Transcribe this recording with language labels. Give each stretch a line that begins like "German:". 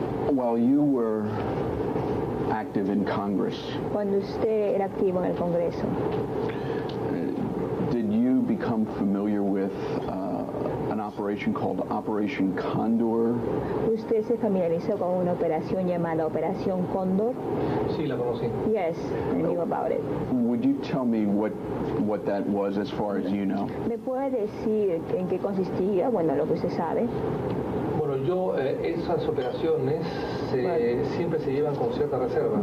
English: While you were active in Congress,
Spanish: cuando usted era activo en el Congreso,
English: did you become familiar with an operation called Operation Condor?
Spanish: ¿Usted se familiarizó con una operación llamada Operación Cóndor? Sí, la conocí.
English: Yes, I knew about it. Would you tell me what that was as far as you know?
Spanish: ¿Me puede decir en qué consistía? Bueno, lo que usted sabe. Bueno, esas operaciones siempre se llevan con cierta reserva.